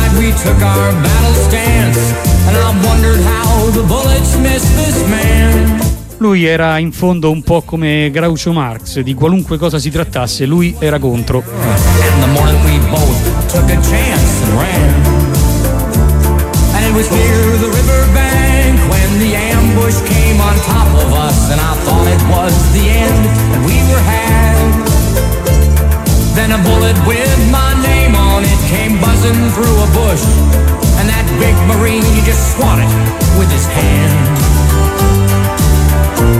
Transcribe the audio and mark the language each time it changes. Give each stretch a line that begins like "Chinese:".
English: Took our battle stance, and I wondered how the bullets missed this man.
Italian: Lui era in fondo un po' come Groucho Marx, di qualunque cosa si trattasse, lui era contro.
English: And the morning we both took a chance and ran. And it was near the riverbank when the ambush came on top of us, and I thought it was the end and we were had. Then a bullet with my name on it came buzzing through a bush, and that big marine, he just swatted with his hand.